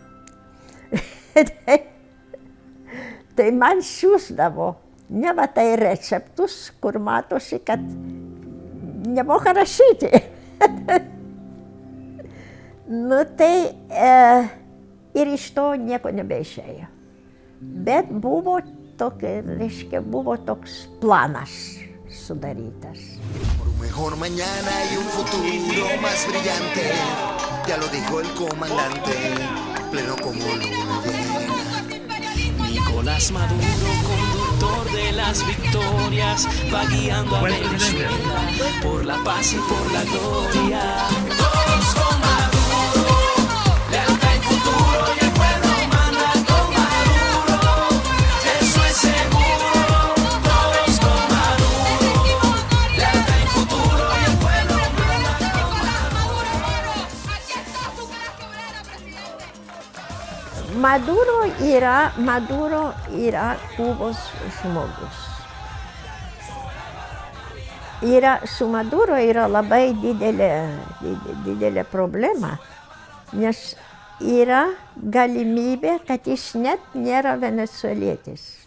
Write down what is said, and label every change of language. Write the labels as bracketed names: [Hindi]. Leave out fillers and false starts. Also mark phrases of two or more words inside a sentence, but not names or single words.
[Lithuanian] Tai man siųsdavo neva tai receptus, kur matosi, kad nemoka rašyti. Nu tai ir iš to nieko nebeišėjo. Bet buvo toks planas sudarytas. [Spanish] Mejor mañana y un futuro más brillante, ya lo dijo el comandante, pleno como luna llena. Nicolás Maduro, conductor de las victorias, va guiando a Venezuela por la paz y por la gloria. Todos con Maduro, lealtad y futuro, y el pueblo manda con Maduro, eso es seguro. Todos con Maduro, lealtad y futuro, y el pueblo manda con Maduro. Aquí está tu gran presidente. [Lithuanian] Maduro yra Kubos žmogus. Su Maduro yra labai didelė problema, nes yra galimybė, kad jis net nėra venesuelietis.